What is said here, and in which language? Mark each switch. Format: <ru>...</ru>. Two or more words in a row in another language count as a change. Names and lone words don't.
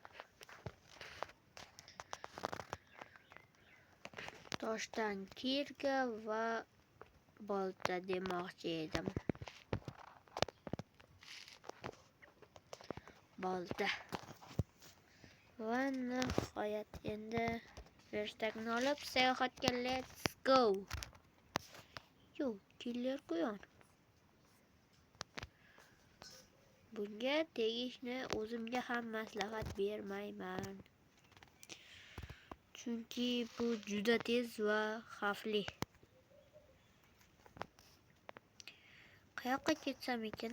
<uz>Toshdan kirga va bolta demoqchi edim. Bolta. Va nihoyat endi vershtakni olib sayohatga</uz> <en>let's go. Yo, killer</en> <uz>quyon. Bunga tegishni o'zimga ham maslahat bermayman. Chunki bu juda tez va xavfli. Qayoqqa ketsam ekan?</uz>